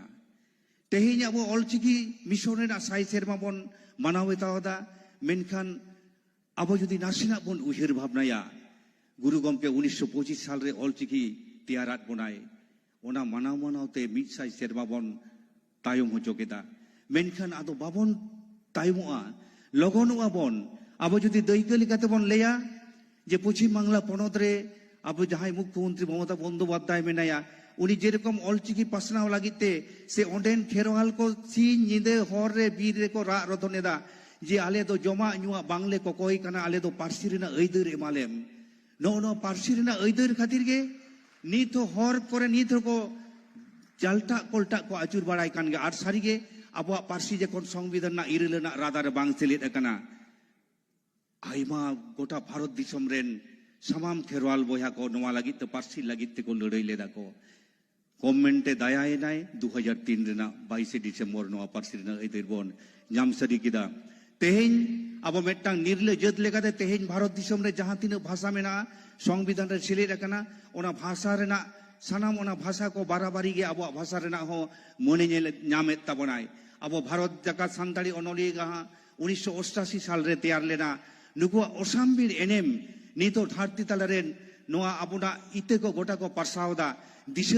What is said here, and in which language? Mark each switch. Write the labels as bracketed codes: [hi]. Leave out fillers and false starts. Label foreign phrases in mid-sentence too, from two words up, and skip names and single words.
[sat] तेहेन अब अलचिकी मिशन रेना साय सेरमा बन मानावे तावदा मेनखान अब जुदी नासिना बन उहिर भावनाया गुरु गमके 1925 साल रे अलचिकी तैयारात बनाय ओना मानाव मानावते मिद साय सेरमा बन तायम होचोकेदा मेनखान आदो बाबन तायमोआ लगनुआ बन अब जुदी दैक्य लेकाते बन लेया जे पश्चिम बांगला पनत रे अब जहां मुख्यमंत्री ममता बंदोपाध्याय मेनाया उनी जेरकम अलचिकी पासनाव लागिते से ओंडेन खेरवाल को सिन निदे हर रे बीर रे को रा रधनेदा जे आले दो जमा नुआ बांगले को कोई कना आले दो पार्सी रेना ऐदर एमालेम नो नो पार्सी रेना ऐदर खातिर गे नित हर करे नित को जालटा कोलटा को आचुर बाड़ाय कान गे आर सारी गे अब पार्सी जेकोन संविधान ना इरेलना रादार बांग सेलेद कना आइमा गोटा भारत दिसम रेन सामाम खेरवाल बोया को नवा लगी तो पार्सी लगी को लड़ाई लेदा को गवर्नमेंटे दायाए नाय 2003 रेना 22 डिसेम्बर नवा पार्सी रेना ऐदर बन नाम सरी किदा तेहेन अब मेटांग निर्ले जत लेकाते तेहेन भारत दिसम रे जहां तीन भाषा मेना संविधान रे सेलेद कना ओना भाषा रेना सानाम ओना भाषा को बाराबारी गे अब भाषा रेना हो मने नामेत ताबनाय अब भारत जाका सानताड़ी अनलिया गाहा 1988 साल रे तैयार लेना नुकुआ ओसामबीर एनएम नितो धरती तालारेन नोआ अबुना इते को गोटा को पारसावदा दिशे